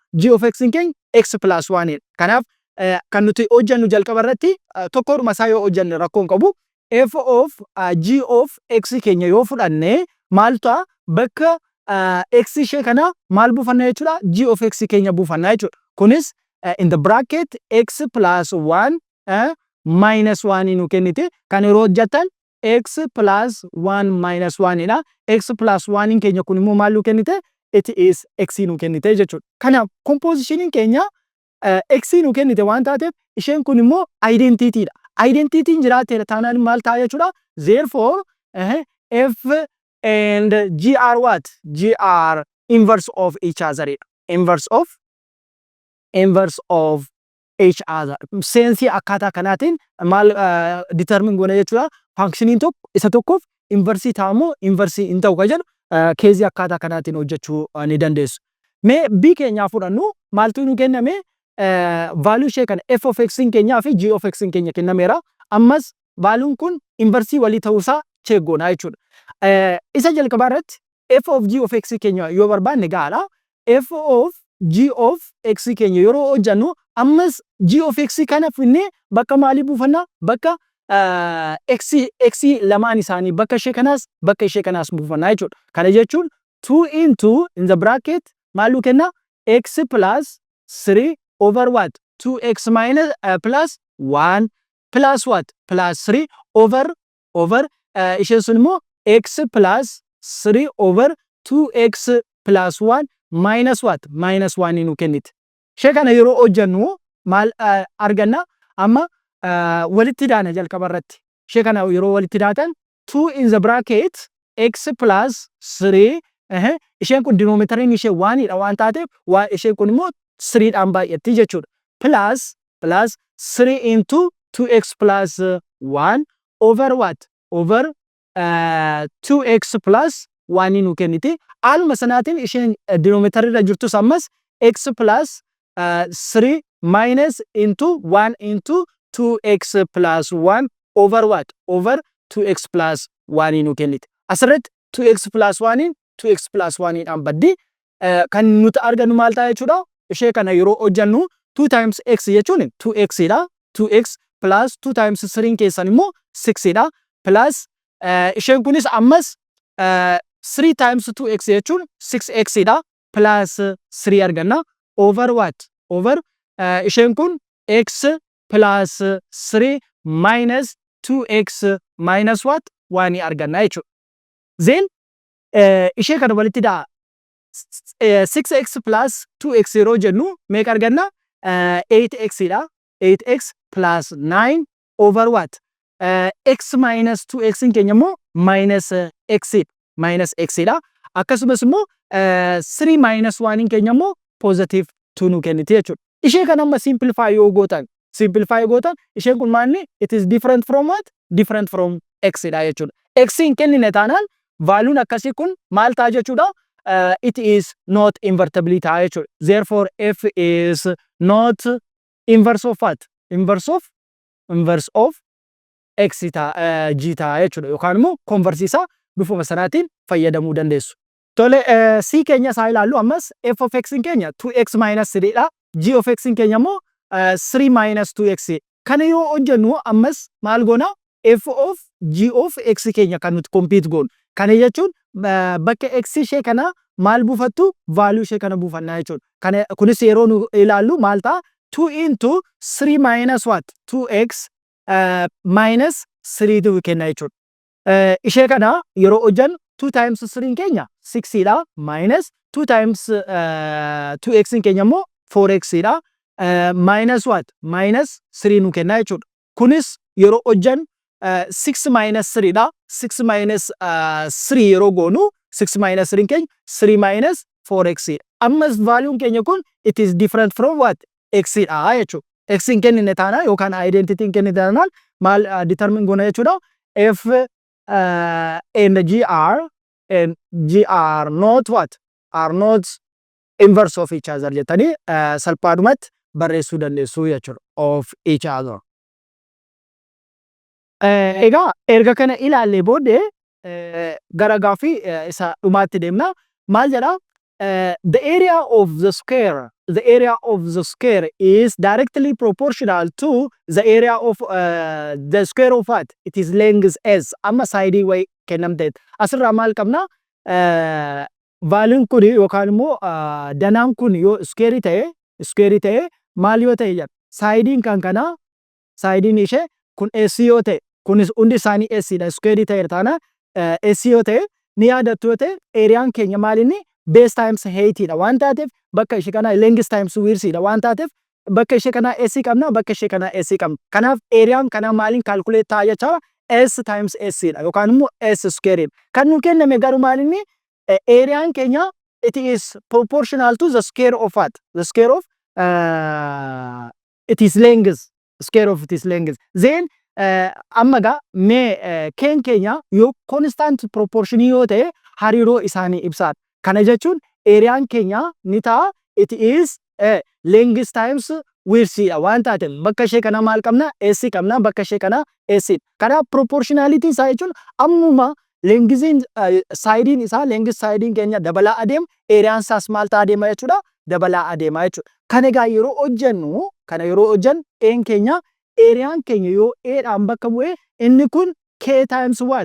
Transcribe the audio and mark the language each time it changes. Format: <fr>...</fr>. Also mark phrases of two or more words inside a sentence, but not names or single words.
<en>G of x</en> <om>keenya</om> <en>x plus 1</en> <om>dha. Kanaaf kan nuti hojjennu jalqaba irratti tokkodhuma isaa yoo hojjenne rakkoo hin qabu.</om> <en>F of g of x</en> <om>keenya yoo fudhanne maal ta'a? Bakka x ishee kana maal buufanna jechuudha?</om> <en>G of x</en> <om>keenya buufanna jechuudha. Kunis</om> <en>in the bracket x plus 1 minus 1</en> <om>nu kennite. Kan yeroo hojjetan</om> <en>x plus 1 minus 1</en> <om>dha.</om> <en>X plus 1</en> <om>keenya kun immoo maal nu kennite?</om> <en>It is x</en> <om>nu kennite jechuudha. Kanaaf composition keenya x nu kennite waan taateef isheen kun immoo identity dha. Identity jiraate taanaan maal ta'a jechuudha?</om> <en>Therefore f and g are what? G are inverse of each other. Inverse of each other.</en> <om>Seensi akkaataa kanaatiin maal determine goona jechuudha? Functioniin tokko isa tokkoof inversii ta'amoo inversii hin ta'u kan jedhu keezii akkaataa kanaatiin hojjechuu ni dandeessu. Mee b keenyaa fudhannu maaltu nu kenname? Value ishee kana</om> <en>f of x</en> <om>keenyaa fi</om> <en>g of x</en> <om>keenya kennameera. Ammas valuun kun inversii walii ta'uusaa check goona jechuudha. Isa jalqabaa irratti</om> <en>f of g of x</en> <om>keenya yoo barbaanne gaala.</om> <en>F of g of x</en> <om>keenya yeroo hojjennu ammas</om> <en>g of x</en> <om>kana finnee bakka maalii buufanna? Bakka x lamaan isaanii bakka ishee kanaas buufanna jechuudha. Kana jechuun</om> <en>2 into in the bracket</en> <om>maal nu kenna?</om> <en>X plus 3 over what? 2x minus plus 1 plus what? Plus 3 over</en> <om>isheen sun immoo</om> <en>x plus 3 over 2x plus 1 minus what? Minus 1</en> <om>nu kennite. Ishee kana yeroo hojjennu maal arganna? Amma walitti daana jalqaba irratti. Ishee kana yeroo walitti daatan</om> <en>2 in the bracket x plus 3</en> <om>isheen kun denominatariin ishee 1 dha waan taateef isheen kun immoo 3 dhaan baay'atti jechuudha.</om> <en>Plus 3 into 2x plus 1 over what? Over 2x plus 1</en> <om>nu kennite. Haaluma sanaatiin isheen denominator irra jirtus ammas</om> <en>x plus 3 minus into 1 into 2x plus 1 over what? Over 2x plus 1</en> <om>nu kennite. Asirratti</om> <en>2x plus 1 2x plus 1</en> <om>dhaan baddi kan nuti argannu maal ta'a jechuudha? Ishee kana yeroo hojjennu</om> <en>2 times x</en> <om>jechuun 2x dha.</om> <en>2x plus 2 times 3</en> <om>keessan immoo 6 dha. Plus isheen kunis ammas</om> <en>3 times 2x</en> <om>jechuun 6x dha.</om> <en>Plus 3</en> <om>arganna.</om> <en>Over what? Over</en> <om>isheen kun</om> <en>x plus 3 minus 2x minus what?</en> <om>1 arganna jechuudha. Then ishee kana walitti daa</om> <en>6x plus 2x</en> <om>yeroo jennu meeqa arganna? 8x dha.</om> <en>8x plus 9 over what? X minus 2x</en> <om>keenya immoo</om> <en>minus x</en> <om>dha.</om> <en>Minus x</en> <om>dha. Akkasumas immoo</om> <en>3 minus 1</en> <om>keenya immoo</om> <en>positive 2</en> <om>nu kennite jechuudha. Ishee kana amma simplify yoo gootan isheen kun maalni?</om> <en>It is different from what? Different from x dha jechuudha.</en> <om>X hin kennine taanaan valuun akkasii kun maal ta'a jechuudha?</om> <en>It is not invertibility</en> <om>ta'a jechuudha.</om> <en>Therefore f is not inverse of what? Inverse of x</en> <om>ta'a g ta'a jechuudha. Yookaan immoo converse isaa bifuma sanaatiin fayyadamuu dandeessu. Tole c keenya isaa ilaallu ammas</om> <en>f of x</en> <om>keenya</om> <en>2x minus 3</en> <om>dha.</om> <en>G of x</en> <om>keenya immoo</om> <en>3 minus 2x.</en> <om>Kana yoo hojjennu ammas maal goona?</om> <en>F of g of x</en> <om>keenya kan nuti compute goonu. Kana jechuun bakka x ishee kana maal buufattu? Value ishee kana buufannaa jechuudha. Kana kunis yeroo nu ilaallu maal ta'a?</om> <en>2 into 3 minus what? 2x minus 3</en> <om>tu kenna jechuudha. Ishee kana yeroo hojjennu</om> <en>2 times 3</en> <om>keenya 6 dha.</om> <en>Minus 2 times 2x</en> <om>keenya immoo 4x dha.</om> <en>Minus what? Minus 3</en> <om>nu kenna jechuudha. Kunis yeroo hojjennu</om> <en>6 minus 3</en> <om>dha.</om> <en>6 minus 3</en> <om>yeroo goonu</om> <en>6 minus 3</en> <om>keenya</om> <en>3 minus 4x</en> <om>dha. Ammas valuun keenya kun</om> <en>it is different from what?</en> <om>X dha jechuudha. x hin kennine taana yookaan identity hin kennine taanaan maal determine goona jechuudha.</om> <en>F and G are not what? Are not inverse of each other</en> <om>jettanii salphaadhumatti barreessuu dandeessu jechuudha.</om> <en>Of each other.</en> <om>Egaa erga kana ilaallee booddee gara gaaffii isa dhumaatti deemna. Maal jedha?</om> <en>The area of the square is directly proportional to the area of the square of what? It is length s.</en> <om>Amma saayidii way kennamteet. Asirraa maal qabna? Vaaliin kun yookaan immoo danaan kun yoo square ta'e maal yoo ta'e jedha? Saayidiin kan kanaa saayidiin ishee kun s yoo ta'e kunis hundi isaanii s dha. Square ta'e taana s yoo ta'e ni yaadattu yoo ta'e eeriyaan keenya maalinni</om> <en>base times height</en> <om>dha waan taateef bakka ishee kana</om> <en>length times width</en> <om>dha waan taateef bakka ishee kana s qabna bakka ishee kana s qabna. Kanaaf eeriyaan kana maaliin calculate ta'a jecha</om> <en>s times s</en> <om>dha yookaan immoo</om> <en>s square</en> <om>dha. Kan nu kenname garuu maalinni eeriyaan keenya</om> <en>it is proportional to the square of what? The square of it is length. Square of it is length.</en> <om>Then amma gaa mee keen keenya yoo</om> <en>constant proportion</en> <om>yoo ta'e hariiroo isaanii ibsaadha. Kana jechuun eeriyaan keenya ni ta'a</om> <en>it is length times width</en> <om>dha waan taateef bakka ishee kana maal qabna s qabna bakka ishee kana s. Kanaaf proportionality isaa jechuun ammuma lengthiin saayidiin isaa length saayidiin keenya dabalaa adeema eeriyaan isaas maal ta'a adeema jechuudha dabalaa adeema jechuudha. Kana egaa yeroo hojjennu een keenya eeriyaan keenya yoo dhaan bakka bu'ee inni kun</om> <en>k times what?</en>